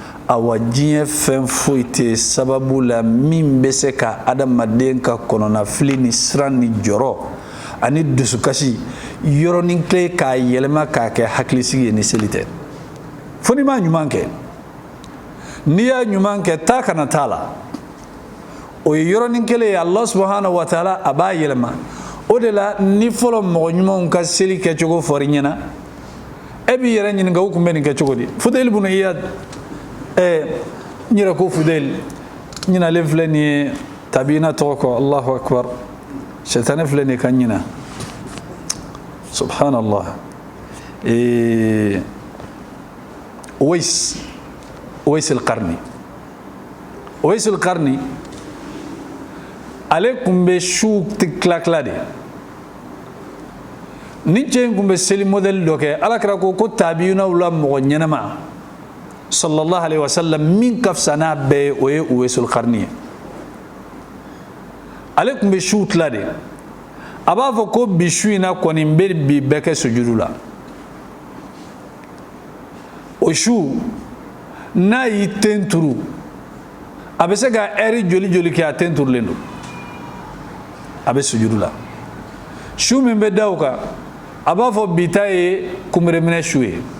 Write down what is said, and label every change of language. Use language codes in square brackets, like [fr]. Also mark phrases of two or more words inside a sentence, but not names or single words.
[bm] awa diɲɛ fɛn foyi tɛ sababu la min bɛ se ka adamaden ka kɔnɔnafili ni siran ni jɔrɔ ani dusukasi yɔrɔnin kelen k'a yɛlɛma k'a kɛ hakilisigi ye ni seli tɛ fo n'i ma ɲuman kɛ n'i y'a ɲuman kɛ taa kana t'a la o ye yɔrɔnin kelen ye [ar] الله سبحانه وتعالى [bm] a b'a yɛlɛma o de la ni fɔlɔ mɔgɔ ɲumanw ka seli kɛcogo fɔri ɲɛna e b'i yɛrɛ ɲininka u tun bɛ nin kɛ cogo di Fudayl ibn Iyad n yɛrɛ ko Fudayl ɲinalen filɛ nin ye tabiina tɔgɔ kɔ [ar] الله أكبر [bm] sɛtanɛ filɛ nin ka ɲina subhanallah Uwais al-Qarni ale kun bɛ su tila de ni cɛ in kun bɛ seli modèle dɔ kɛ alakira ko tabiinaw la mɔgɔ ɲɛnama [ar] صلى الله عليه وسلم [bm] min ka fisa n'a bɛɛ ye o ye Uwais al-Qarni ye ale kun bɛ su tila de a b'a fɔ ko bi su in na kɔni n bɛ bi bɛɛ kɛ sujudu la o su n'a y'i ten turu a bɛ se ka heure joli kɛ a ten turulen don a bɛ sujudu la su min bɛ da o kan a b'a fɔ bi ta ye kunbereminɛ su ye